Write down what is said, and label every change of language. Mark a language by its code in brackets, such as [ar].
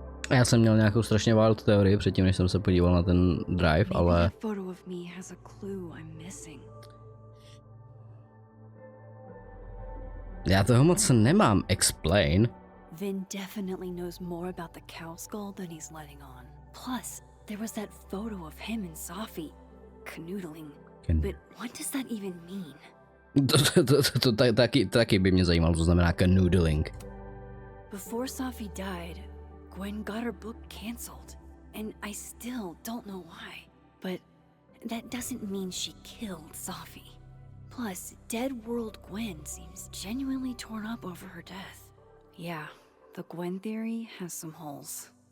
[cs] Já jsem měl nějakou strašně [en] wild [cs] teorii předtím, než jsem se podíval na ten drive, ale... [en] That photo of me has a clue I'm missing. [cs] Já toho moc nemám. [en] Explain. Vin definitely knows more about the cow skull than he's letting on. Plus, there was that photo of him and Sophie canoodling. But what does that even mean? [cs] Taky by mě zajímalo, co znamená canoodling. [en] Before Sophie died, Gwen got her book canceled. And I still don't know why. But that doesn't mean she killed Sophie. Plus, Dead World Gwen seems genuinely torn up over her death. Yeah, the Gwen theory has some holes.